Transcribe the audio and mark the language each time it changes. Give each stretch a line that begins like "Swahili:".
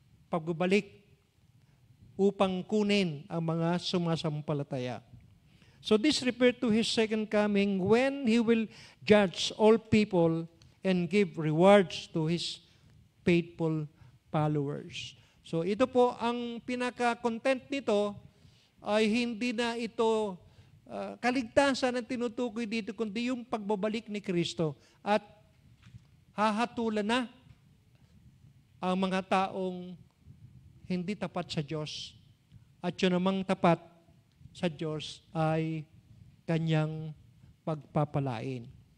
Filipino: Pagbabalik upang kunin ang mga sumasampalataya.
English: So this refers to His second coming when He will judge all people and give rewards to His faithful followers.
Filipino: So ito po ang pinaka-content nito ay hindi na ito kaligtasan ang tinutukoy dito kundi yung pagbabalik ni Kristo at hahatulan na ang mga taong hindi tapat sa Diyos at yun namang tapat sa Diyos ay kanyang pagpapalain.